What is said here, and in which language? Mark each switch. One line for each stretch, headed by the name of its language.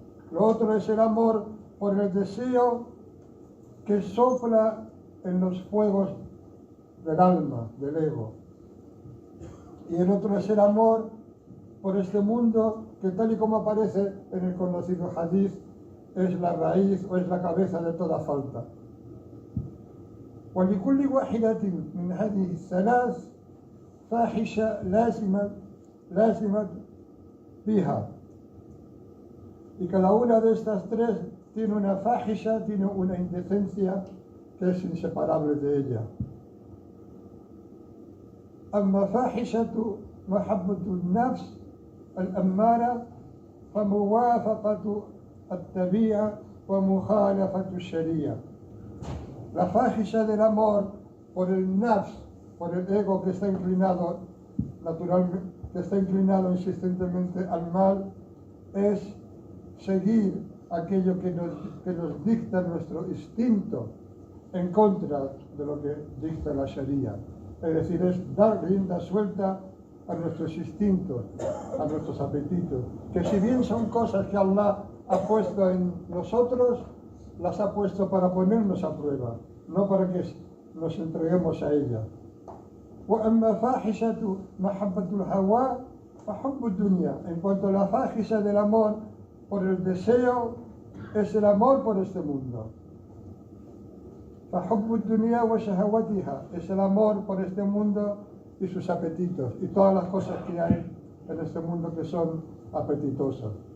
Spanish: Lo otro es el amor por el deseo que sopla en los fuegos del alma, del ego. Y el otro es el amor por este mundo que, tal y como aparece en el conocido hadith, es la raíz o es la cabeza de toda falta.
Arabic: ولكل واحدة من هذه الثلاث فاحشة لازمة بها.
Spanish: Y cada una de estas tres tiene una fahisha, tiene una indecencia que es inseparable de ella.
Arabic: أما فاحشة محبة النفس الأمارة فموافقة الطبيعة ومخالفة الشريعة.
Spanish: La fahisha del amor por el nafs, por el ego que está inclinado naturalmente, que está inclinado insistentemente al mal, es seguir aquello que nos dicta nuestro instinto en contra de lo que dicta la Sharia. Es decir, es dar rienda suelta a nuestros instintos, a nuestros apetitos, que si bien son cosas que Allah ha puesto en nosotros, las ha puesto para ponernos a prueba, no para que nos entreguemos a ellas.
Arabic: وأما فاحشة محبة الهوى فحب الدنيا.
Spanish: En cuanto a la fahisha del amor por el deseo, es el amor por este mundo.
Arabic: فحب الدنيا وشهوتها.
Spanish: Es el amor por este mundo y sus apetitos y todas las cosas que hay en este mundo que son apetitosas.